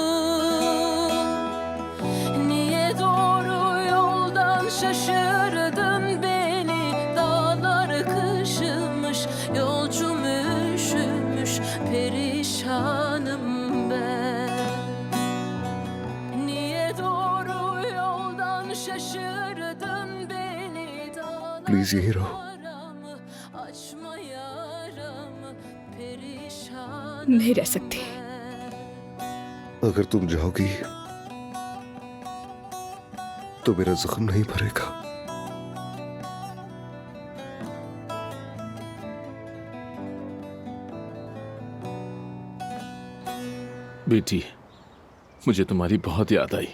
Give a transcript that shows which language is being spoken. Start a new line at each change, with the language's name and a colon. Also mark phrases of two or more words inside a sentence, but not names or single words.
Turkish: Niye doğru yoldan şaşırdın beni? Dağlar kışımış, yolcum üşümüş, perişanım ben. Niye doğru yoldan şaşırdın beni? Dağlar
Urdu: Please یہیں رہو.
Turkish: yaramı, açma yaramı, perişanım
Urdu: نہیں رہ سکتی.
Turkish: ben.
Urdu: اگر تم جاؤگی تو میرا زخم نہیں بھرے گا. بیٹی، مجھے تمہاری بہت یاد آئی.